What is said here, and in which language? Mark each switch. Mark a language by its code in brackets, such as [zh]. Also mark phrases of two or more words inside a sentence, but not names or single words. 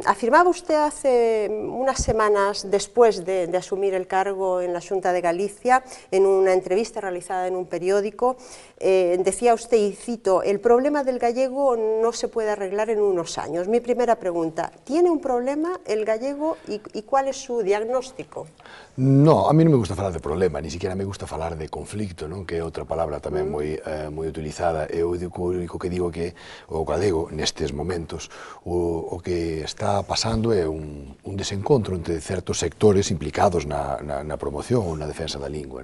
[es] Afirmaba usted hace unas semanas después de asumir el cargo en la Xunta de Galicia, en una entrevista realizada en un periódico, decía usted, y cito, el problema del gallego no se puede arreglar en unos años. Mi primera pregunta, ¿tiene un problema el gallego y cuál es su diagnóstico? No, [gl] a mí non me gusta falar de problema, [es] ni siquiera [gl] me gusta falar de conflicto, non? Que é outra palabra tamén moi utilizada. Eu o único que digo que o galego nestes momentos o que está pasando é un desencontro entre certos sectores implicados na promoción ou na defensa da lingua.